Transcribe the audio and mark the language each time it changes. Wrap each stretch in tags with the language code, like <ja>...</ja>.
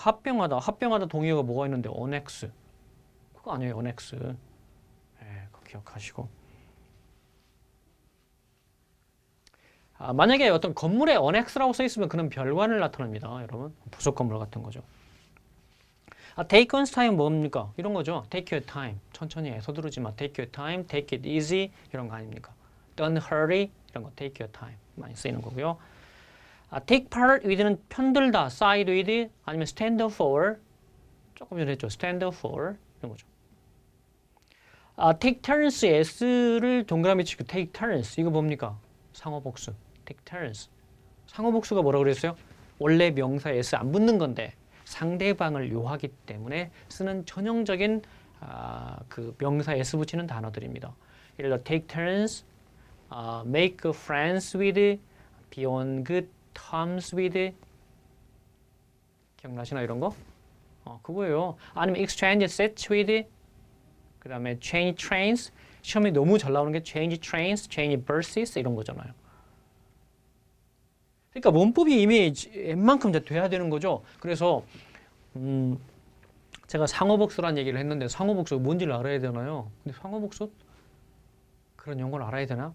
<ko>합병하다 동의어가 뭐가 있는데 annex. 그거 아니에요, annex. 그거 기억하시고. 만약에 어떤 건물에 annex라고 써 있으면 그는 별관을 나타냅니다. 여러분, 부속 건물 같은 거죠. take one's time 뭡니까? 이런 거죠.</ko> <en>take your time.</en> <ko>천천히 해. 서두르지 마.</ko> <en>take your time, take it easy</en> <ko>이런 거 아닙니까?</ko> <en>don't hurry</en> <ko>이런 거</ko> <en>take your time</en> <ko>많이 쓰이는 거고요.</ko> <en>take part with는</en> <ko>편들다,</ko> <en>side with 아니면 stand for</en> <ko>조금 전에 했죠.</ko> <en>stand for</en> <ko>이런 거죠.</ko> <en>take turns</en> <ko>s를 동그라미 치고 take turns 이거 뭡니까? 상호복수.</ko> <en>take turns.</en> <ko>상호복수가 뭐라고 그랬어요? 원래 명사 s 안 붙는 건데 상대방을 요하기 때문에 쓰는 전형적인 그 명사 s 붙이는 단어들입니다. 예를 들어</ko> <en>take turns, make friends with, be on good terms with.</en> <ko>기억나시나 이런 거? 그거예요.</ko> <en>아니면 exchange sets with.</en> <ko>그 다음에</ko> <en>change trains.</en> <ko>시험에 너무 잘 나오는 게</ko> <en>change trains, change buses</en> <ko>이런 거잖아요. 그러니까 문법이 이미 웬만큼 이제 돼야 되는 거죠. 그래서 제가 상호복수라는 얘기를 했는데 상호복수가 뭔지를 알아야 되나요? 근데 상호복수? 그런 용어를 알아야 되나?</ko>